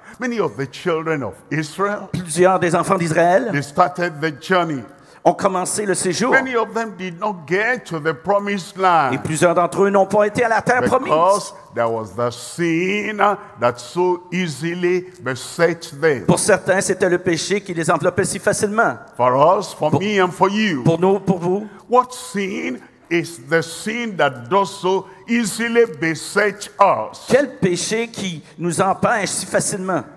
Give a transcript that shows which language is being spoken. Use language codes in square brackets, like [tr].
[en] Many of the children of Israel, [fr] Plusieurs des enfants d'Israël [en] they started the journey. [fr] ont commencé le séjour. [en] Many of them did not get to the promised [fr] Et [en] land [fr] plusieurs d'entre eux n'ont pas été à la terre promise. [en] because there was the sin that so easily beset them. [fr] Pour certains, c'était le péché qui les enveloppait si facilement. [en] For us, for me, and for you, [fr] Pour nous, pour vous, [en] what sin is the sin that does so easily beset us? [fr] quel péché qui nous empêche si facilement?